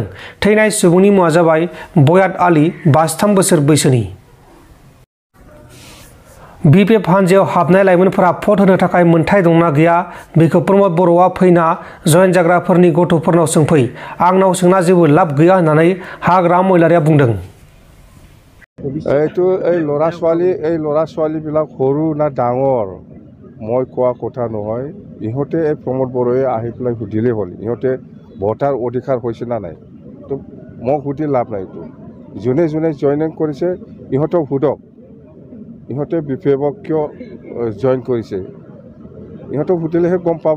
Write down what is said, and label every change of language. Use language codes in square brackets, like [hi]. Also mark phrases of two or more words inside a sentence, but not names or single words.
[brx] थैनाय सुबुंनि मुङा जाबाय बयात आली, 53 बोसोर बैसोनि। बिपिएफ हानजायाव हाबनाय लाइमोनफोरा भट होनो थाखाय मोन्थाय दंना गैया बेखौ प्रमद बर'आ फैना जयेन जाग्राफोरनि गथ'फोरनाव सोंफै, आंनाव सोंना जेबो लाब गैया होननानै हाग्रामा महिलारिया बुंदों। [as] এইটো এই ল'ৰা ছোৱালীবিলাক সৰু না ডাঙৰ মই কোৱা কথা নহয়। ইহঁতে এই প্ৰমোদ বড়োৱে আহি পেলাই সুধিলেই হ'ল ইহঁতে ভোটাৰ অধিকাৰ হৈছে না নাই। তো মোক সুধি লাভ নাই। এইটো যোনে যোনে জইনিং কৰিছে ইহঁতক সোধক, ইহঁতে বিপিএফক কিয় জইন কৰিছে ইহঁতক সুধিলেহে গম পাব।